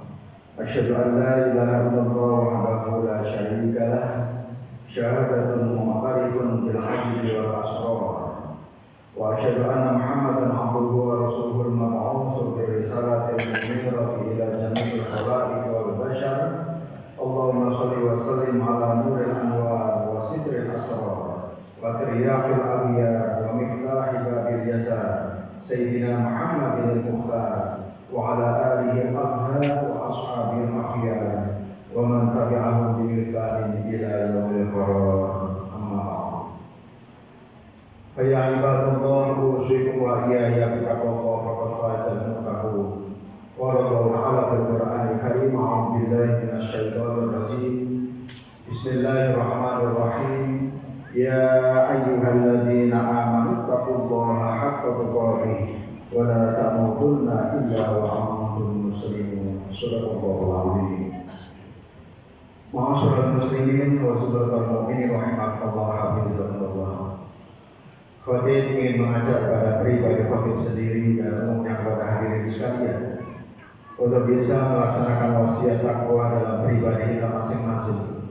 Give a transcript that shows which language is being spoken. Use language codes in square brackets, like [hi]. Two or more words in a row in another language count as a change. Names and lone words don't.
[ar] أشهد أن لا إله إلا الله وحده لا شريك له، شهادة معترف بالعجز والإسرار. وأشهد أن محمدا عبده ورسوله المبعوث بالرسالة المنيرة إلى جميع الخلائق والبشر. اللهم صل وسلم على نور الأنوار وستر الأسرار وترياق الأولياء ومفتاح باب الجسد سيدنا محمد المختار وعلى آله الأطهار وأصحابه الأخيار ومن تبعهم بإحسان إلى يوم القرار. أما بعد. يا عباد الله، أوصيكم وإياي بالتقوى فقد فاز المتقون. قال الله تعالى في القرآن الكريم، أعوذ بالله من الشيطان الرجيم. بسم الله الرحمن الرحيم. يا أيها الذين آمنوا اتقوا الله حق تقاته ولا تموتن إلا وأنتم مسلمون. صدق الله العظيم. معاشر المسلمين وزمرة المؤمنين رحمكم الله حفظكم الله. [id] Khatib ingin mengajak pada pribadi khatib sendiri dan umum yang pada hadirin sekalian untuk bisa melaksanakan wasiat takwa dalam pribadi kita masing-masing.